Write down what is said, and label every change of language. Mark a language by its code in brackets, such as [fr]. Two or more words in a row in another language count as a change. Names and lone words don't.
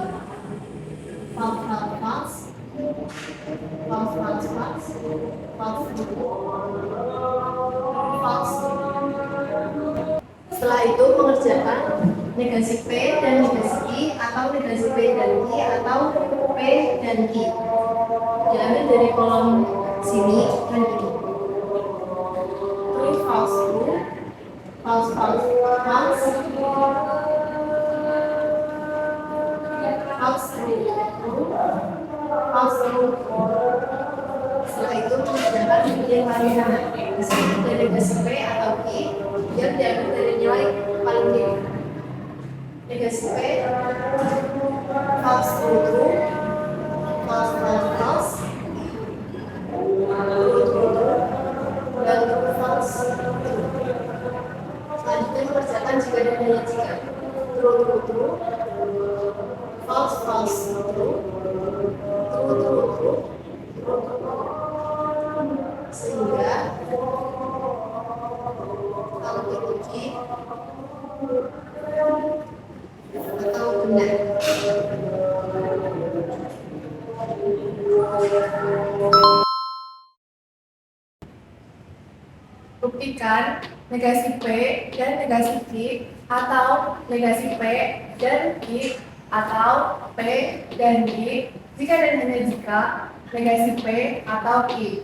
[en] False, false, false, false, false, false, false, false. [id] Setelah itu mengerjakan negasi P dan negasi I atau negasi P dan Q atau P dan Q. Diambil dari kolom sini dan ini. [en] True, false, true, false, false, false, false, true, true, false, true. [id] Setelah itu mengerjakan yang paling benar. Dari negasi P atau Q yang diambil dari nilai paling tinggi. [en] Negasi P, false, true, true, false, false, false, true, true, true, dan true, false, true. [id] Selanjutnya mengerjakan jika dan hanya jika. [en] True, true, true, false, false, true, true, true, true, true, [id] sehingga kalau teruji atau benar. Buktikan negasi P dan negasi Q atau negasi P dan Q atau P dan Q jika dan hanya jika negasi P atau Q.